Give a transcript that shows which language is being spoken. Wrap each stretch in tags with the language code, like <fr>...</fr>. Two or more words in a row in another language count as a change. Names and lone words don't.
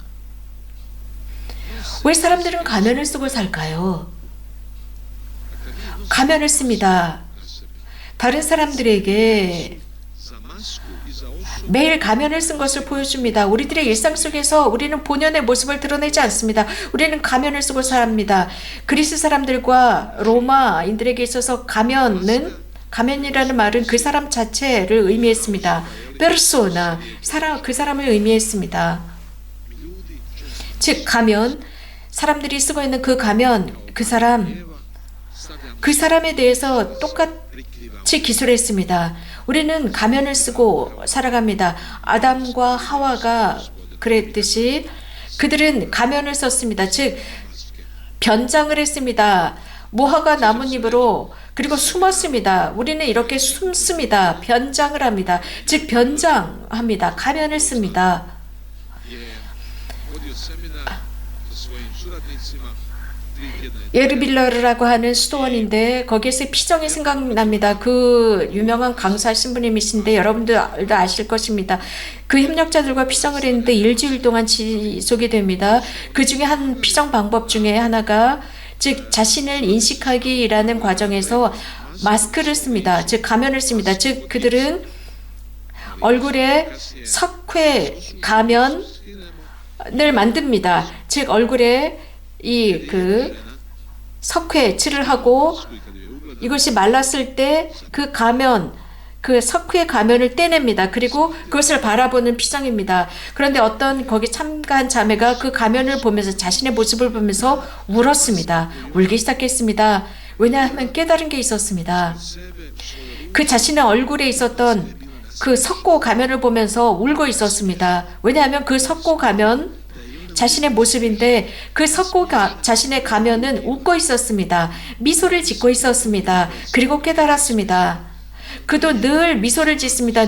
<ko>왜 사람들은 가면을 쓰고 살까요? 가면을 씁니다.</ko> <hr>na sebi?</hr> <ko>다른 사람들에게</ko> <hr>Za masku i za osudu</hr> <ko>매일 가면을 쓴 것을 보여줍니다. 우리들의 일상 속에서 우리는 본연의 모습을 드러내지 않습니다. 우리는 가면을 쓰고 삽니다. 그리스 사람들과 로마인들에게 있어서 가면이라는 말은 그 사람 자체를 의미했습니다. 페르소나, 그 사람을 의미했습니다.</ko> <hr>ljudi često</hr> <ko>즉 가면, 사람들이 쓰고 있는 그 가면, 그 사람에 대해서 똑같이</ko> <hr>prikrivamo</hr> <ko>기술했습니다. 우리는 가면을 쓰고 살아갑니다. 아담과 하와가 그랬듯이 그들은 가면을 썼습니다. 즉 변장을 했습니다. 무화과 나뭇잎으로. 그리고 숨었습니다. 우리는 이렇게 숨습니다. 변장을 합니다. 즉 변장합니다. 가면을 씁니다.</ko> <hr>je vodio seminar sa svojim suradnicima 3 tjedna je</hr> <ko>예르빌러라고 하는 수도원인데 거기에서 피정이 생각납니다. 그 유명한 강사 신부님이신데 여러분들도 아실 것입니다. 그 협력자들과 피정을 했는데 일주일 동안 지속이 됩니다. 그 중에 한 피정 방법 중에 하나가 즉 자신을 인식하기라는 과정에서 마스크를 씁니다. 즉 가면을 씁니다. 즉 그들은 얼굴에 석회 가면을 만듭니다. 즉 얼굴에 이 석회 칠을 하고</ko> <hr>i kad je ugleda</hr> <ko>이것이 말랐을 때 그 가면, 그 석회 가면을 떼냅니다. 그리고 그것을 바라보는 피정입니다. 그런데 어떤 거기 참가한 자매가 그 가면을 보면서 자신의 모습을 보면서 울었습니다. 울기 시작했습니다. 왜냐하면 깨달은 게 있었습니다.</ko> <hr>sebe, svoje</hr> <ko>그 자신의 얼굴에 있었던 그 석고 가면을 보면서 울고 있었습니다. 왜냐하면 그 석고 가면 자신의 모습인데 그 자신의 가면은 웃고 있었습니다. 미소를 짓고 있었습니다. 그리고 깨달았습니다. 그도 늘 미소를 짓습니다.</ko>